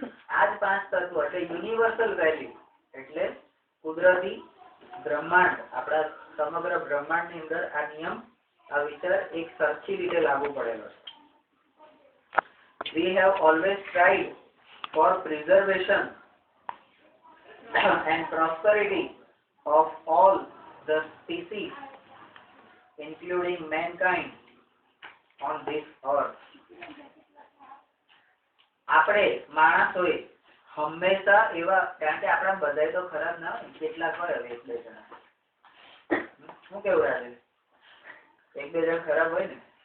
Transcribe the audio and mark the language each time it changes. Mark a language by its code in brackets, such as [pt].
[gu] આ જ 5 તત્વો એટલે યુનિવર્સલ વેલ્યુ, એટલે કુદરતી બ્રહ્માંડ, આપણા સમગ્ર બ્રહ્માંડની અંદર આ નિયમ, આ વિચાર એક સરખી રીતે લાગુ પડેલો છે. [en] We have always tried for preservation and prosperity of all the species, including mankind, on this earth. [gu] આપણે માણસોએ હંમેશા એવા, કારણ કે આપણા બધાય તો ખરાબ ના હોય, કેટલાક હોય હવે એક બે જણા. શું કેવું રાજે? એક બે જણ ખરાબ હોય ને?